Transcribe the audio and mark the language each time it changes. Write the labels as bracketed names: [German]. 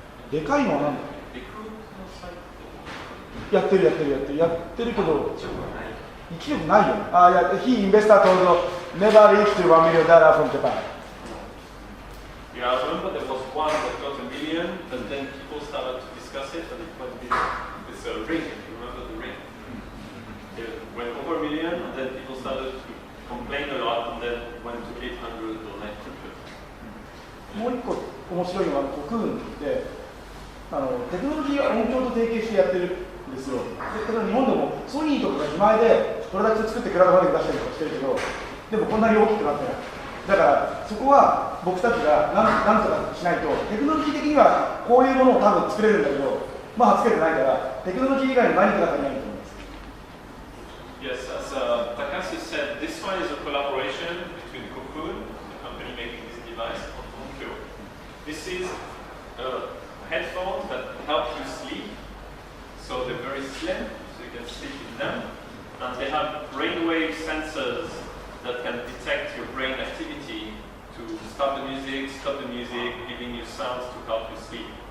[Japanese] でかいのは何だ？やってるけど1億ないよね。 [English] He investor told never reach to $1 million from Japan. Yeah, I remember there was one that got $1 million, but then people started to discuss it, and it went this ring. You remember the ring? It went over $1 million, and then people started to complain a lot, and then went to 800 or 900. [Japanese] もう一個面白いのはコクーンで、テクノロジーは音響と提携してやってるんですよ。で、日本でもソニーとかが自前でプロダクト作ってクラウドファンディング出したりとかしてるけど、でもこんなに大きくなってない。だからそこは僕たちがなんとかしないと、テクノロジー的にはこういうものを多分作れるんだけど、まあ作れてないから、テクノロジー以外に何かが足りないと思います。 [English] Yes, as Takashi said, this one is a collaboration between Cocoon, the company making this device, and Onkyo. This is headphones that help you sleep, so they're very slim, so you can sleep with them, and they have brainwave sensors that can detect your brain activity to start the music, stop the music, giving you sounds to help you sleep.